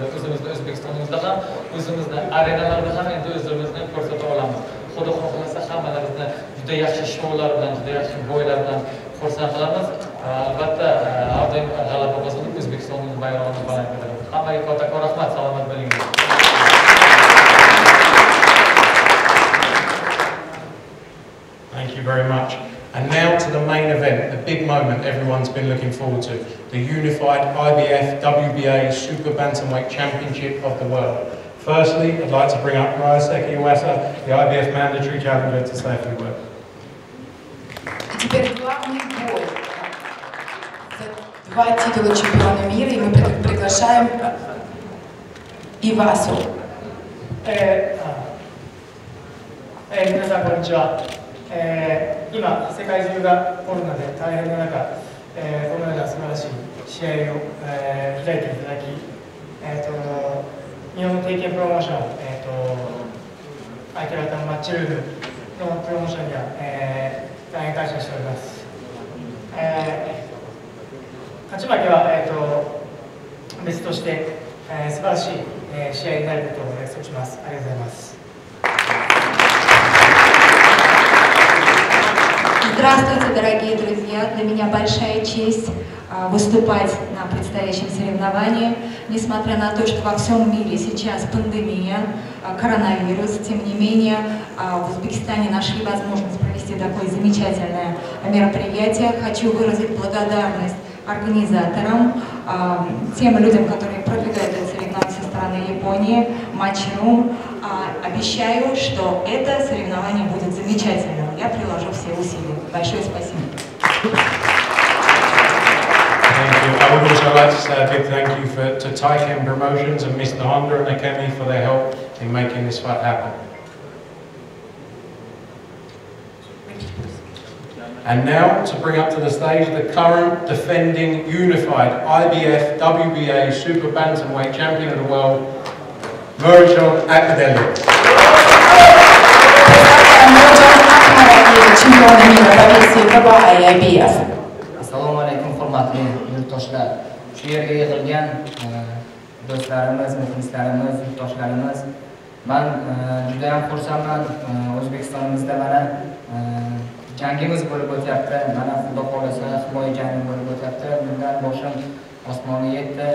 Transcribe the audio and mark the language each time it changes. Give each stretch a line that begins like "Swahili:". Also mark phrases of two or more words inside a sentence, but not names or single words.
Uzbek: O'zimizni O'zbekistonimizda ham, o'zimizni arenalarda ham endi o'zimizni ko'rsata olamiz. Xudo xohlasa hammalarimizni juda yaxshi shoular bilan, juda yaxshi bo'ylar bilan xursand qilamiz. Albatta, har doim g'alaba qozonib O'zbekistonning bayrog'ini baland ko'taramiz. Hammaga kattakon rahmat, salomat bo'ling.
English: Thank you very much. And now to the main event, the big moment everyone's been looking forward to, the unified IBF WBA Super Bantamweight Championship of the world. Firstly, I'd like to bring up Ryoseki Iwasa, the IBF mandatory challenger, to say a few words.
Russian: Теперь главный бой за 2 титула чемпиона мира, и мы приглашаем Ивасу.
Japanese: 皆さんこんにちは。今世界中がコロナで大変な中、このような素晴らしい試合を、開いていただき、日本の定型プロモーション、相手方のマッチルームのプロモーションには、大変感謝しております。勝ち負けは、別として、素晴らしい、試合になることを約束します。ありがとうございます。
Russian: Здравствуйте, дорогие друзья! Для меня большая честь выступать на предстоящем соревновании. Несмотря на то, что во всем мире сейчас пандемия, коронавирус, тем не менее в Узбекистане нашли возможность провести такое замечательное мероприятие. Хочу выразить благодарность организаторам, тем людям, которые продвигают это соревнование со стороны Японии, Матч-Рум. Обещаю, что это соревнование будет замечательным. Я приложу все усилия. Большое спасибо.
English: Thank you. I would also like to say a big thank you to Taiken Promotions and Mr. Honda and Akemi for their help in making this fight happen. And now, to bring up to the stage the current defending unified IBF WBA Super Bantamweight Champion of the World, Murchon Akadeli.
Russian: Чемпиона мира по версии ВБА и IBF.
Uzbek: Assalomu alaykum, hurmatli yurtdoshlar. shu yerga yig'ilgan do'stlarimiz, muxlislarimiz, yurtdoshlarimiz, men juda ham xursandman. O'zbekistonimizda mana jangimiz bo'lib o'tyapti. Mana Xudo xohlasa himoya jangi bo'lib o'tyapti. Bundan boshim osmonga yetdi.